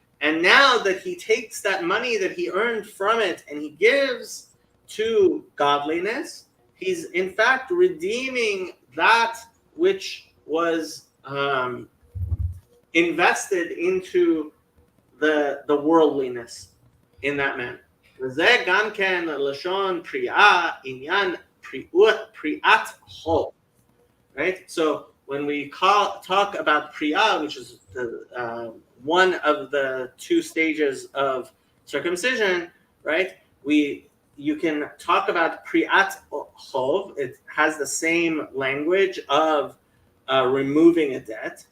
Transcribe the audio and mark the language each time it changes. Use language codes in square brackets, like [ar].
[en] And now that he takes that money that he earned from it and he gives to godliness, he's in fact redeeming that which was invested into the worldliness in that manner. [he] וזה גם כן לשון פריאה, עניין פריאת חוב. [en] Right? So when we talk about priya, which is the, one of the two stages of circumcision, right? You can talk about priat chov. It has the same language of removing a debt.